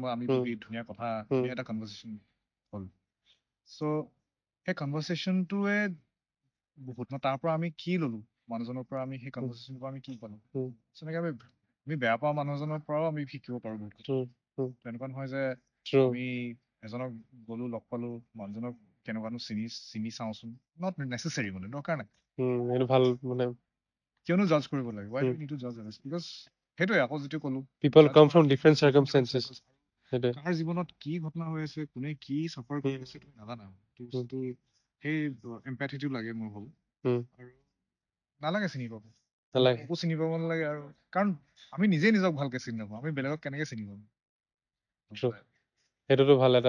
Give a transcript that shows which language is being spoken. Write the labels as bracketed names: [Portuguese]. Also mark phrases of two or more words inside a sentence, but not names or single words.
[Assamese] আমি বহি ধুনীয়া কথা ধুনীয়া এটা কনভাৰচেশ্যন হ'ল চ' সেই কনভাৰচেশ্যনটোৱে বহুত ন তাৰ পৰা আমি কি ললো মানুহজনৰ পৰা আমি সেই কনভাৰচেশ্যনৰ পৰা আমি কি পালো তেনেকে আমি বেয়া পোৱা মানুহজনৰ পৰাও আমি শিকিব পাৰো বহুত কথা তেনেকুৱা নহয় যে আমি এজনক গলো লগ পালো মানুহজনক কেনেকুৱানো চিনি চাওঁচোন [English] not necessary [Assamese] মানে দৰকাৰ নাই এইটো ভাল মানে কিয়নো জাজ কৰিব লাগে [English] why do we need to judge others because [Assamese] সেইটোৱে আকৌ যিটো ক'লো [English] people judge come [Assamese] কৰা [English] from different circumstances সেইটোৱে [Assamese] কাৰ জীৱনত কি ঘটনা হৈ আছে কোনে কি চাফাৰ কৰি আছে তুমি নাজানা তো সেই এম্পেথিটো লাগে মোৰ ভাবো আৰু নালাগে চিনি পাব নালাগে একো চিনি পাব নালাগে আৰু কাৰণ আমি নিজে নিজক ভালকে চিনি নাপাওঁ আমি বেলেগক কেনেকে চিনি পাম সেইটোতো ভাল এটা